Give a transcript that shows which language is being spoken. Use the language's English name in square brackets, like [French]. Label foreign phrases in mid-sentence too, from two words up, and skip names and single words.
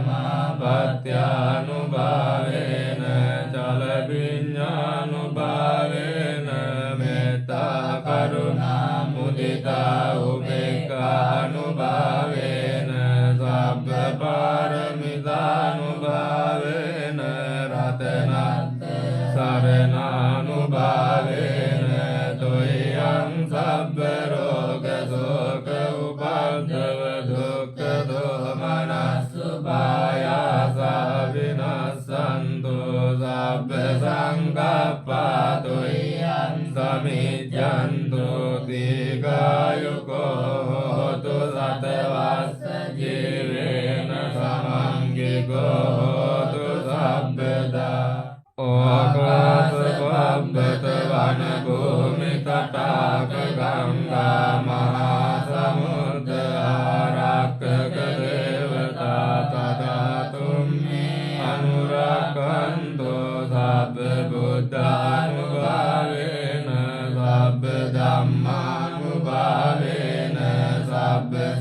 [Pali] සමාපත්ත්‍යානුභාවේන චල විඤ්ඤානුභාවේන මෙත්තා කරුණා මුදිතා උපේක්ඛානුභාවේන සබ්බ පාරමිතානුභාවේන රතනත්ත සරණානුභාවේන තුයං සබ්බ රෝග ශෝක උපද්දව දුක්ඛ දෝමනස්සුභායාස විනස්සන්තු සබ්බ සංඝප්පා තුයං සමිජ්ජන්තු දීඝායුකෝ හෝතු සතවස්ස ජීවේන සමංගිකෝ හෝතු සබ්බදා ඕකාස පබ්බත වන භූමි තටාක ගංගා මහා සමුද්‍ර ආරක්කක දේවතා තථාතුම්මේ අනුරක්ඛන්තෝ සබ්බ බුද්ධානුභාවේන සබ්බ ධම්මානුභාවේන සබ්බ